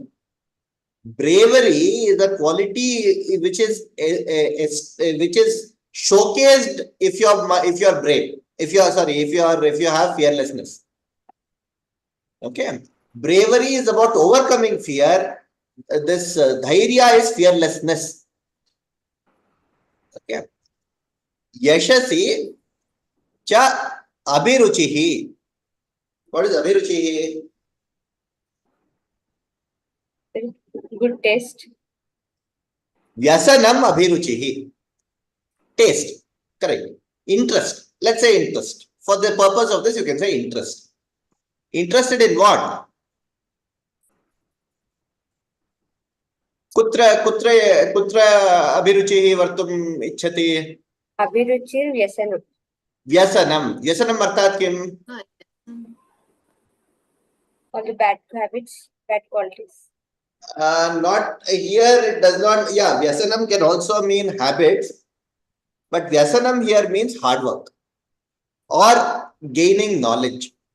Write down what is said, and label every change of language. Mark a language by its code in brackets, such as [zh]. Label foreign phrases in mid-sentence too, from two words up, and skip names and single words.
[en] Bravery is a quality which is showcased if you are brave. If you have fearlessness. Okay. Bravery is about overcoming fear. This dhairya is fearlessness. Okay. [sa] यशसि च अभिरुचिः. [en] What is abhiruchihi? Good taste. [sa] व्यसनम् अभिरुचिः. [en] Taste. Correct. Interest. Let's say interest. For the purpose of this, you can say interest. Interested in what? [sa] कुत्र अभिरुचिः वर्तुम् इच्छति? अभिरुचिर् व्यसनम्. व्यसनम् अर्थात् किम्? [en] All the bad habits, bad qualities. Not here, it does not. Yeah, Vyasanam can also mean habits, but Vyasanam here means hard work or gaining knowledge.